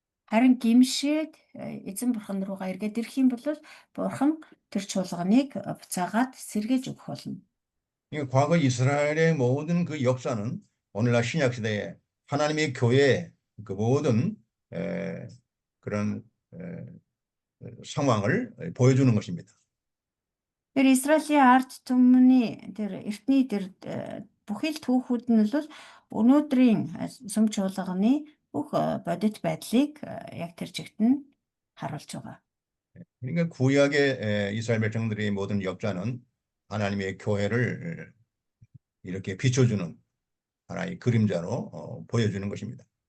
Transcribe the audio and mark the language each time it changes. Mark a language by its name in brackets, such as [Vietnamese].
[Mongolian] Харин гимшээд эзэн Бурхан руугаа эргээд ирэх юм бол Бурхан тэр чуулганыг буцаагаад сэргээж өгөх болно. [Korean] 과거 이스라엘의 모든 그 역사는 오늘날 신약 시대에 하나님의 교회의 그 모든 그런 상황을 보여주는 것입니다. [Mongolian] Тэр Израилийн ард түмний тэр эртний тэр бүхэл түүхүүд нь бол өнөөдрийн сүм чуулганы бүх бодит байдлыг яг тэр чигт нь харуулж байгаа. [Korean] 그러니까 구약의 이스라엘 백성들의 모든 역사는 하나님의 교회를 이렇게 비춰주는 하나의 그림자로 보여주는 것입니다.